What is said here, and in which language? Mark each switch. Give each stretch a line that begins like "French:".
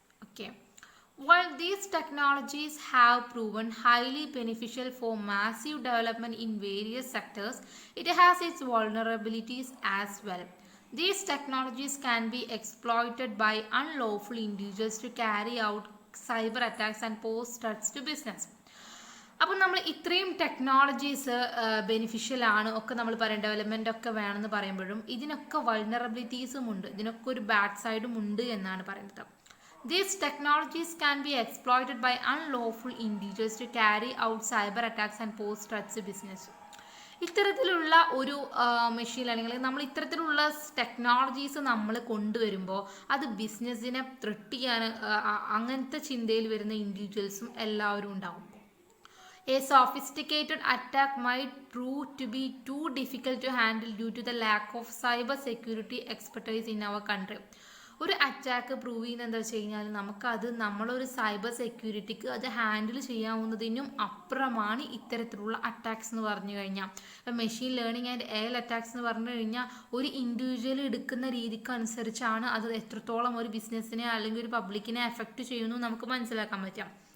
English: Okay, while these technologies have proven highly beneficial for massive development in various sectors, it has its vulnerabilities as well. These technologies can be exploited by unlawful individuals to carry out cyber attacks and pose threats to business.
Malayalam: അപ്പോൾ നമ്മൾ ഇത്രയും technologies beneficial ആണ് ഒക്കെ നമ്മൾ പറയും, development ഒക്കെ വേണമെന്ന് പറയുമ്പോഴും ഇതിനൊക്കെ വൾനറബിലിറ്റീസും ഉണ്ട്, ഇതിനൊക്കെ ഒരു ബാഡ് സൈഡും ഉണ്ട് എന്നാണ് പറയുന്നത്.
English: These technologies can be exploited by unlawful individuals to carry out cyber attacks and pose threats to business.
Malayalam: ഇത്തരത്തിലുള്ള ഒരു മെഷീൻ ലേണിംഗ് അല്ലെങ്കിൽ നമ്മൾ ഇത്തരത്തിലുള്ള ടെക്നോളജീസ് നമ്മൾ കൊണ്ടുവരുമ്പോൾ അത് ബിസിനസ്സിനെ ത്രെട്ട് ചെയ്യാൻ അങ്ങനത്തെ ചിന്തയിൽ വരുന്ന ഇൻഡിവിജ്വൽസും എല്ലാവരും ഉണ്ടാവും.
English: A sophisticated attack might prove to be too difficult to handle due to the lack of cyber security expertise in our country.
Malayalam: ഒരു അറ്റാക്ക് പ്രൂവ് ചെയ്യുന്നത് എന്താ വെച്ച് കഴിഞ്ഞാൽ നമുക്കത് നമ്മളൊരു സൈബർ സെക്യൂരിറ്റിക്ക് അത് ഹാൻഡിൽ ചെയ്യാവുന്നതിനും അപ്പുറമാണ് ഇത്തരത്തിലുള്ള അറ്റാക്സ് എന്ന് പറഞ്ഞു കഴിഞ്ഞാൽ. ഇപ്പം machine learning and AI attacks എന്ന് പറഞ്ഞു കഴിഞ്ഞാൽ ഒരു ഇൻഡിവിജ്വൽ എടുക്കുന്ന രീതിക്ക് അനുസരിച്ചാണ് അത് എത്രത്തോളം ഒരു ബിസിനസ്സിനെ അല്ലെങ്കിൽ ഒരു പബ്ലിക്കിനെ എഫക്റ്റ് ചെയ്യുന്നു നമുക്ക് മനസ്സിലാക്കാൻ പറ്റാം.